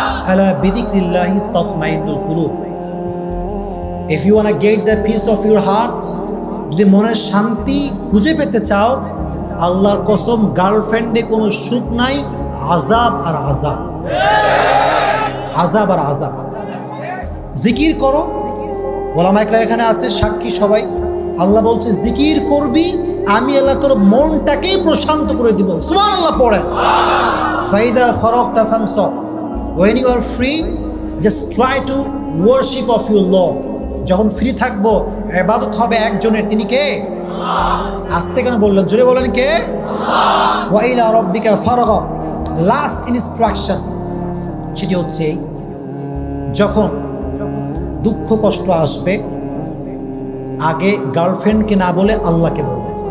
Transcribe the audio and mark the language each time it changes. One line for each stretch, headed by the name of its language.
Arabic: আলা বিযিকরিল্লাহি তাতমাইন্নুল কুলুব।
English: If you want to get the peace of your heart,
Bangla: যদি মনের শান্তি খুঁজে পেতে চাও, আল্লাহর কসম গার্লফ্রেন্ডে কোনো সুখ নাই, আযাব আর আযাব, আযাব আর আযাব। জিকির করো, ওলামা একরাম এখানে আছে সাক্ষী সবাই, আল্লাহ বলছে জিকির করবি, আমি আল্লাহ তোর মনটাকেই প্রশান্ত করে দিব। সুবহানাল্লাহ পড়ে।
Arabic: ফাইদা ফারাগতা ফানসাব,
English: when you are free just try to worship of your Lord।
Bangla: যখন ফ্রি থাকবো ইবাদত হবে একজনের, তিনি কে? আস্তে কেন বললেন, জোরে বলেন কে?
Arabic: ওয়া ইলা রাব্বিকা ফারগাব।
Bangla: লাস্ট ইনস্ট্রাকশন সেটি হচ্ছে যখন দুঃখ কষ্ট আসবে আগে গার্লফ্রেন্ডকে না বলে আল্লাহকে বলবে।